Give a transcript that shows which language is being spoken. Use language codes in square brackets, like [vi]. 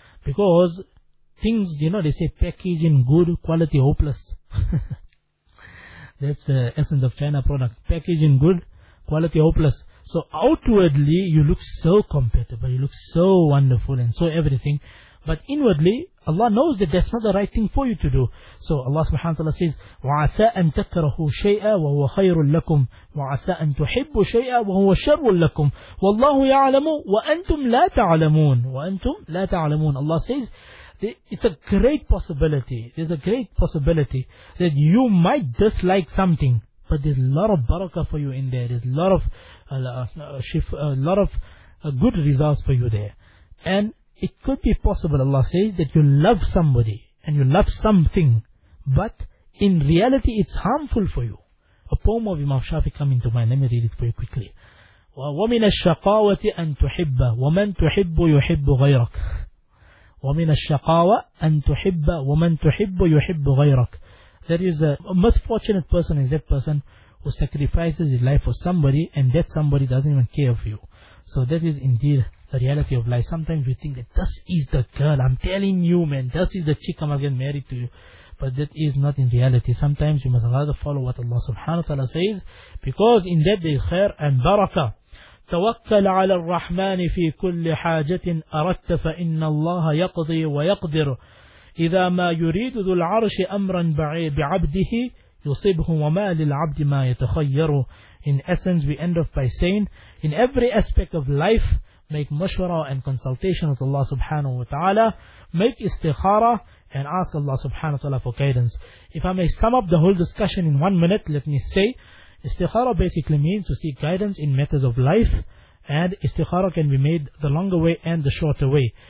[en] Because things, you know, they say packaging good, quality hopeless. That's the essence of China product. Packaging good, quality hopeless. So outwardly, you look so compatible, you look so wonderful and so everything. But inwardly, Allah knows that that's not the right thing for you to do. [ar] So Allah subhanahu wa ta'ala says, وَعَسَىٰ أَن تَكْرَهُ شَيْئًا وَهُوَ خَيْرٌ لَكُمْ وَعَسَىٰ أَن تُحِبُّ شَيْئًا وَهُوَ شَرٌ لَكُمْ وَاللَّهُ يَعْلَمُ وَأَنْتُمْ لَا تَعْلَمُونَ وَأَنْتُمْ لَا تَعْلَمُونَ. [en] Allah says, There's a great possibility that you might dislike something, but there's a lot of barakah for you in there. There's a lot of good results for you there. And it could be possible, Allah says, that you love somebody and you love something, but in reality it's harmful for you. A poem of Imam Shafi coming to mind. Let me read it for you quickly. [ar] وَمِنَ الشَّقَاوَةِ أَن تُحِبَّ وَمَن تُحِبُّ يُحِبُّ غَيْرَكَ وَمِنَ الشَّقَاوَةِ أَن تُحِبَّ وَمَن تُحِبُّ يُحِبُّ غَيْرَكَ. [en] There is a most fortunate person is that person who sacrifices his life for somebody and that somebody doesn't even care for you. So that is indeed the reality of life. Sometimes we think that this is the girl, I'm telling you man, this is the chick I'm getting married to you. But that is not in reality. Sometimes you must rather follow what Allah subhanahu wa ta'ala says, because in that there is khair and barakah. [ar] توكل على الرحمن في كل حاجة أردت فإن الله يقضي ويقدر إذا ما يريد ذو العرش أمرا بعبده يصيبه وما للعبد ما يتخير. [en] In essence, we end off by saying, in every aspect of life, make mashwara and consultation with Allah subhanahu wa ta'ala, make istikhara and ask Allah subhanahu wa ta'ala for guidance. If I may sum up the whole discussion in 1 minute, let me say, istikhara basically means to seek guidance in matters of life, and istikhara can be made the longer way and the shorter way.